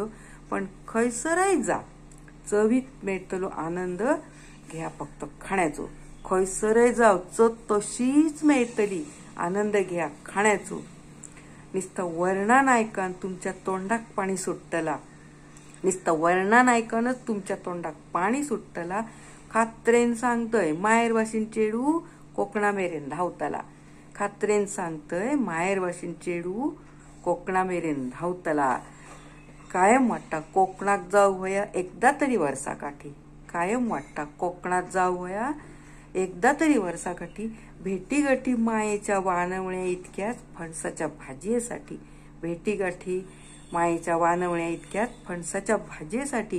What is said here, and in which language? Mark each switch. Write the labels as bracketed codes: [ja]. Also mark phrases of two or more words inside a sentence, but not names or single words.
[kok] पण खैसरय जा चवीत मेळतलो आनंद घ्या फक्त खाण्याचो. खैसरय जाव चव तशीच मेळतली, आनंद घ्या खाण्याचो. नुसतं वर्णन ऐकान तुमच्या तोंडाक पाणी सुट्टला, नुसतं वर्णन ऐकानच तुमच्या तोंडाक पाणी सुट्टला. खात्रेन सांगतय माहेर भाषेन चेडू कोकणा मेरेन धावतला. खात्रेन सांगतय माहेर भाषेन चेडू कोकणा मेरेन धावतला. कायम वाटता कोकणाक जाऊ होया एकदा तरी वर्षाकाठी. कायम वाटता कोकणात जाऊ होया एकदा तरी वर्षाकाठी. भेटीगाठी मायेच्या वानवण्या इतक्याच फणसाच्या भाजीसाठी. भेटीगाठी मायेच्या वानवण्या इतक्यात फणसाच्या भाजीसाठी.